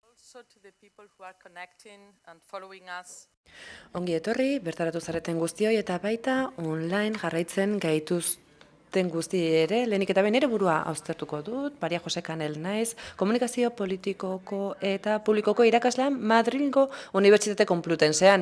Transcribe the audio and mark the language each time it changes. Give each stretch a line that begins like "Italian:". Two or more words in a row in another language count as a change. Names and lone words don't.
English: also to the people who are connecting and following us.
Basque: Ongi etorri, bertaratu zareten guztioi eta baita online jarraitzen gaituzten guzti ere, lehenik eta behin ere burua austertuko dut, Maria Jose Kanel naiz, komunikazio politikoko eta publikoko irakaslean Madrilgo Unibertsitate Konplutensean.